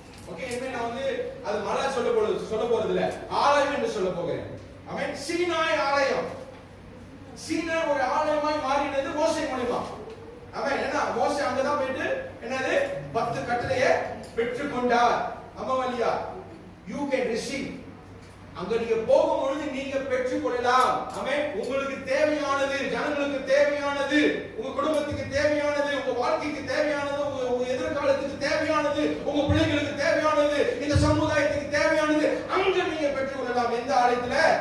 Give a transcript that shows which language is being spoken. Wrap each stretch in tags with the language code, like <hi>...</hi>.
<ta>Okay, இனிமே நான் வந்து அது மலை சொல்ல போறது இல்ல, ஆலயம் என்று சொல்ல போகிறேன். ஆமென். சீனாய் ஆலயம். சீனாய் ஒரு ஆலயமாய் மாறினது மோசே மூலமா. ஆமென். ஏன்னா மோசே அங்கதான் போயிட்டு என்னது 10 கட்டளையை பெற்றுக்கொண்டார்.</ta> <en>அம்மாவலியா, you can receive.</en> <ta>அங்க நீங்க போகும் பொழுது நீங்க பெற்றுக்கொள்ளலாம். ஆமென். உங்களுக்கு தேவையானது ஜனங்களுக்கு உங்களுக்கு தேவையானது, உங்க குடும்பத்துக்கு தேவையானது, உங்க வாழ்க்கைக்கு தேவையானது, உங்க எதிர்காலத்துக்கு தேவையானது, உங்க பிள்ளைகளுக்கு தேவையானது, இந்த சமுதாயத்துக்கு தேவையானது அங்க நீங்க பெற்றுக்கொள்ளலாம். எந்த ஆலயத்துல?</ta>